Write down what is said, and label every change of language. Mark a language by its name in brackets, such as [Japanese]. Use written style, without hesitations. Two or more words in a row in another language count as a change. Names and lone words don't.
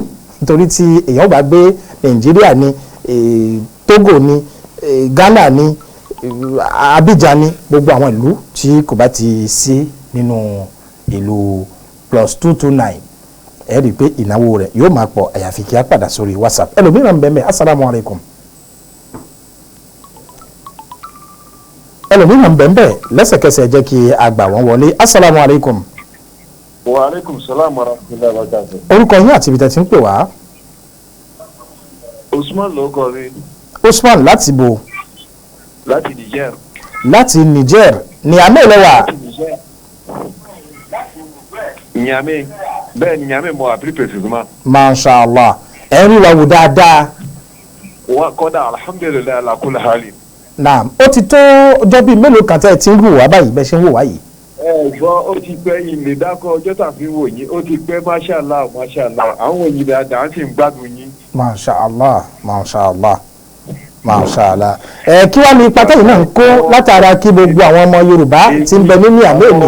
[Yoruba] nítorí tí èèyàn bá gbé Nàìjíríà ní Togo ní Ghana ní Abidjan ní gbogbo àwọn ìlú tí kò bá ti sí nínú ìlú +229 ẹ rí i pé ìnáwó rẹ̀ yóò máa pọ̀ àyàfi kí a padà sórí WhatsApp ẹlòmíràn bẹ́ẹ̀ [Arabic] السلام عليكم [Yoruba] ẹlòmíràn bẹ́ẹ̀ lẹ́sẹ̀kẹsẹ̀ jẹ́ kí a gbà wọ́n wọlé [Arabic] السلام عليكم. وعليكم السلام ورحمة الله وبركاته. [Yoruba] Orúkọ yín àti ibi tẹ́ ti ń pè wá. Usman ló kọ mi. Usman láti bo. Láti Niger. Láti Niger ní àmì ìlọ́wà. Niamey bẹ́ẹ̀ ni Niamey mo àbí précisément. [Arabic] ما شاء الله [Yoruba] ẹ rí wa wò dáadáa. Wọ́n kọ́dà [Arabic] الحمد لله على كل حال. [Yoruba] Naam ó ti tó ọjọ́ bíi mélòó kan tẹ́ ẹ ti ń wò wá báyìí bẹ́ẹ̀ ṣe ń wò wá yìí. Gbọ́ ó ti pẹ́ ilé dákọ̀ ọjọ́ tàbí wò yín ó ti pẹ́ [Arabic] ما شاء الله ما شاء الله [Yoruba] àwọn òyìn dáadáa sì ń gbádùn yín. [Arabic] ما شاء الله. [Yoruba] Kí wàá ní ipa tẹ́yìn náà ń kó látara kí gbogbo àwọn ọmọ Yorùbá ti ń bẹ nínú àmì mi.